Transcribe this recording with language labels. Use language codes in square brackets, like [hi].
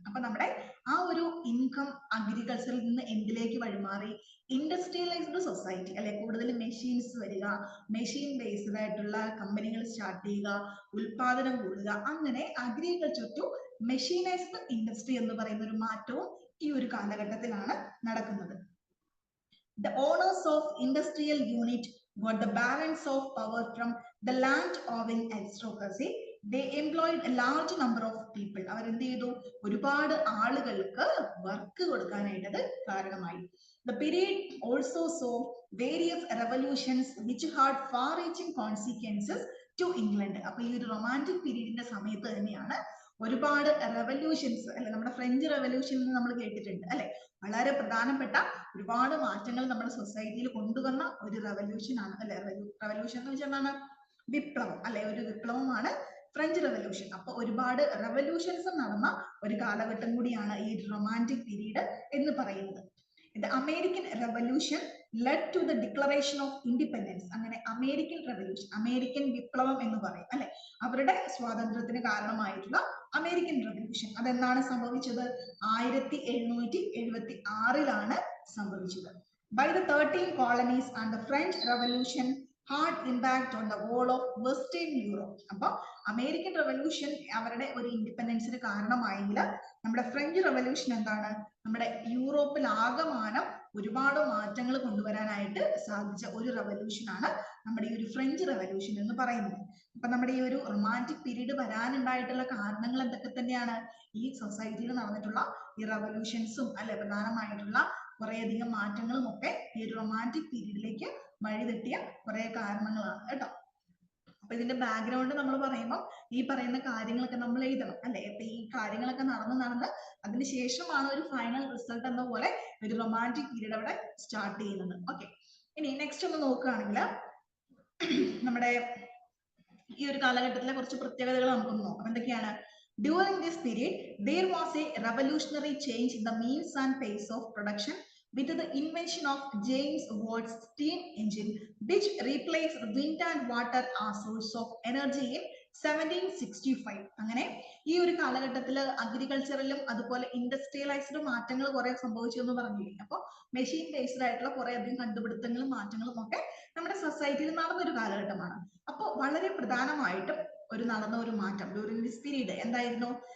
[ml] അപ്പൊ നമ്മുടെ ആ ഒരു ഇൻകം അഗ്രികൾച്ചറിൽ നിന്ന് എന്തിലേക്ക് വഴിമാറി, ഇൻഡസ്ട്രിയലൈസ്ഡ് സൊസൈറ്റി അല്ലെ. കൂടുതൽ മെഷീൻസ് വരിക, മെഷീൻ ബേസ്ഡ് ആയിട്ടുള്ള കമ്പനികൾ സ്റ്റാർട്ട് ചെയ്യുക, ഉൽപാദനം കൂടുക, അങ്ങനെ [en] agriculture to mechanised industry [ml] എന്ന് പറയുന്ന ഒരു മാറ്റവും ഈ ഒരു കാലഘട്ടത്തിലാണ് നടക്കുന്നത്. [en] The owners of industrial unit got the balance of power from the land owning aristocracy. They employed a large number of people. [ml] അവർ എന്ത് ചെയ്തു, ഒരുപാട് ആളുകൾക്ക് വർക്ക് കൊടുക്കാനായിട്ട് കാരണമായി. [en] The period also saw various revolutions which had far-reaching consequences to England. [ml] അപ്പൊ ഈ ഒരു romantic പീരീഡിന്റെ സമയത്ത് തന്നെയാണ് ഒരുപാട് റെവല്യൂഷൻസ് അല്ലെ, നമ്മുടെ ഫ്രഞ്ച് റെവല്യൂഷൻ നമ്മൾ കേട്ടിട്ടുണ്ട് അല്ലെ. വളരെ പ്രധാനപ്പെട്ട ഒരുപാട് മാറ്റങ്ങൾ നമ്മുടെ സൊസൈറ്റിയിൽ കൊണ്ടുവന്ന ഒരു റെവല്യൂഷൻ ആണ് അല്ലെ. റെവല്യൂഷൻ എന്ന് വെച്ചാൽ എന്താണ്, വിപ്ലവം അല്ലെ, ഒരു വിപ്ലവമാണ് ഫ്രഞ്ച് റെവല്യൂഷൻ. അപ്പൊ ഒരുപാട് റെവല്യൂഷൻസ് നടന്ന ഒരു കാലഘട്ടം കൂടിയാണ് ഈ റൊമാൻറ്റിക് പീരീഡ് എന്ന് പറയുന്നത്. [en] The American Revolution led to the Declaration of Independence. [ml] അങ്ങനെ അമേരിക്കൻ റെവല്യൂഷൻ, അമേരിക്കൻ വിപ്ലവം എന്ന് പറയും അല്ലെ, അവരുടെ സ്വാതന്ത്ര്യത്തിന് കാരണമായിട്ടുള്ള അമേരിക്കൻ റെവല്യൂഷൻ അതെന്നാണ് സംഭവിച്ചത്, 1776 സംഭവിച്ചത്. [en] By the 13 colonies and the French Revolution had impact on the whole of Western Europe. [ml] അപ്പൊ അമേരിക്കൻ റെവല്യൂഷൻ അവരുടെ ഒരു ഇൻഡിപെൻഡൻസിന് കാരണമായെങ്കിൽ നമ്മുടെ ഫ്രഞ്ച് റെവല്യൂഷൻ എന്താണ്, നമ്മുടെ യൂറോപ്പിൽ ആകമാനം ഒരുപാട് മാറ്റങ്ങൾ കൊണ്ടുവരാനായിട്ട് സാധിച്ച ഒരു റെവല്യൂഷൻ ആണ് നമ്മുടെ ഈ ഒരു ഫ്രഞ്ച് റെവല്യൂഷൻ എന്ന് പറയുന്നത്. അപ്പൊ നമ്മുടെ ഈ ഒരു റൊമാൻറ്റിക് പീരീഡ് വരാനുണ്ടായിട്ടുള്ള കാരണങ്ങൾ എന്തൊക്കെ തന്നെയാണ്, ഈ സൊസൈറ്റിയിൽ നടന്നിട്ടുള്ള ഈ റെവല്യൂഷൻസും അല്ലെ, പ്രധാനമായിട്ടുള്ള കുറേയധികം മാറ്റങ്ങളും ഒക്കെ ഈ ഒരു റൊമാൻറ്റിക് പീരീഡിലേക്ക് വഴിതെറ്റിയ കുറെ കാരണങ്ങളാണ് കേട്ടോ. അപ്പൊ ഇതിന്റെ ബാക്ക്ഗ്രൗണ്ട് നമ്മൾ പറയുമ്പോൾ ഈ പറയുന്ന കാര്യങ്ങളൊക്കെ നമ്മൾ എഴുതണം അല്ലെ. അപ്പൊ ഈ കാര്യങ്ങളൊക്കെ നടന്ന് അതിന് ശേഷമാണ് ഒരു ഫൈനൽ റിസൾട്ട് എന്ന പോലെ ഒരു റൊമാൻറ്റിക് പീരീഡ് അവിടെ സ്റ്റാർട്ട് ചെയ്യുന്നത്. ഓക്കെ, ഇനി നെക്സ്റ്റ് ഒന്ന് നോക്കുകയാണെങ്കിൽ നമ്മുടെ ഈ ഒരു കാലഘട്ടത്തിലെ കുറച്ച് പ്രത്യേകതകൾ നമുക്കൊന്ന് നോക്കാം. എന്തൊക്കെയാണ്, [en] During this period, there was a revolutionary change in the means and pace of production with the invention of James Watt's steam engine, which replaced wind and water as source of energy in 1765. [ml] അങ്ങനെ ഈ ഒരു കാലഘട്ടത്തിൽ അഗ്രികൾച്ചറിലും അതുപോലെ industrialised മാറ്റങ്ങൾ കുറെ സംഭവിച്ചു എന്ന് പറഞ്ഞില്ലേ. അപ്പോൾ മെഷീൻ ബേസ്ഡ് ആയിട്ടുള്ള കുറെ അധികം കണ്ടുപിടുത്തങ്ങളും മാറ്റങ്ങളും ഒക്കെ നമ്മുടെ സൊസൈറ്റിയിൽ നടന്നൊരു കാലഘട്ടമാണ്. അപ്പോൾ വളരെ പ്രധാനമായിട്ടും നടന്ന ഒരു മാറ്റം [en] during this period [ml] എന്തായിരുന്നു?